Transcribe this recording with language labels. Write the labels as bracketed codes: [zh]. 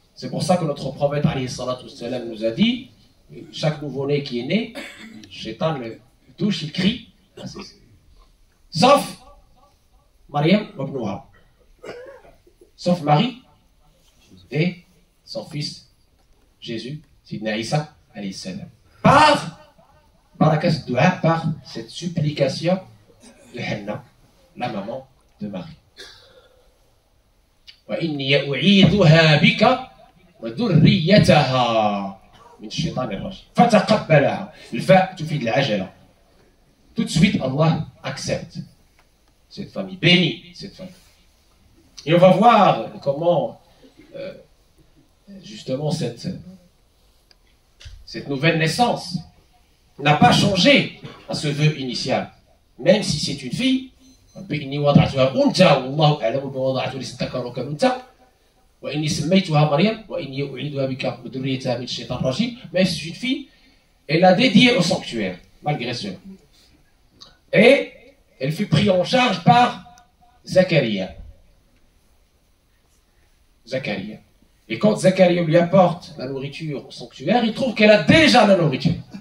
[fr] C'est pour ça que notre prophète alayhi salatu wassalam nous a dit: chaque nouveau-né qui est né, Shaitan le touche, il crie, sauf Mariam Mabnouha, sauf Marie et son fils Jésus, Sidna Isa alayhi salam. Par barakas dua, par cette supplication de Hanna, la maman de Marie. [ar] وإني أعيذها بك وذريتها من الشيطان الرجيم فتقبلها. الفاء تفيد العجلة. [fr] Tout de suite, Allah accepte cette famille, bénit cette famille. Et on va voir comment justement cette nouvelle naissance n'a pas changé à ce vœu initial. Même si c'est une fille, [ar] إني وضعتها أنثى والله أعلم بما وضعت وليس الذكر كالأنثى وإني سميتها مريم وإني أعيذها بك وذريتها من الشيطان الرجيم. [fr] Même si c'est une fille, elle l'a dédiée au sanctuaire, malgré cela. Et elle fut prise en charge par Zacharia. Et quand Zacharia lui apporte la nourriture au sanctuaire, il trouve qu'elle a déjà la nourriture.